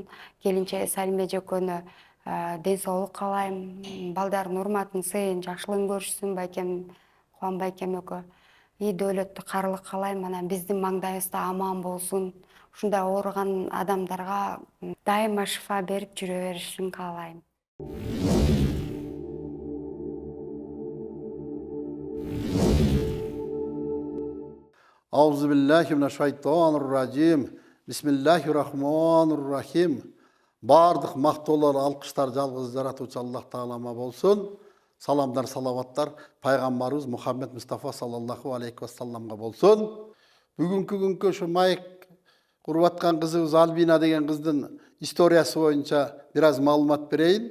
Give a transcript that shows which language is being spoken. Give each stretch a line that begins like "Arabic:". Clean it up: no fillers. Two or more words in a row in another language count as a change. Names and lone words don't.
Kyrgyz: Келинчеги Салиме эжекөнү ден соолук каалайм. Балдардын урматын, сыйын, жакшылыгын көрүшсүн байкем, Кубан байкем экөө. Үй дөөлөттү карылык каалайм. Анан биздин маңдайыбызда аман болсун. Ушундай ооруган адамдарга дайыма шифа берип жүрө беришин каалайм.
Arabic: أعوذ بالله من الشيطان الرجيم. بسم الله الرحمن الرحيم.
Kyrgyz: Бардык мактоолор, алкыштар жалгыз жаратуучу Аллах Таалама болсун. Саламдар, салаваттар пайгамбарыбыз Мухаммед Мустафа
Arabic: صلى الله عليه وسلم
Kyrgyz: болсун. Бүгүнкү күnkө ушу майк куруп аткан кызыбыз Альбина деген кыздын историясы боюнча бир аз маалымат берейин.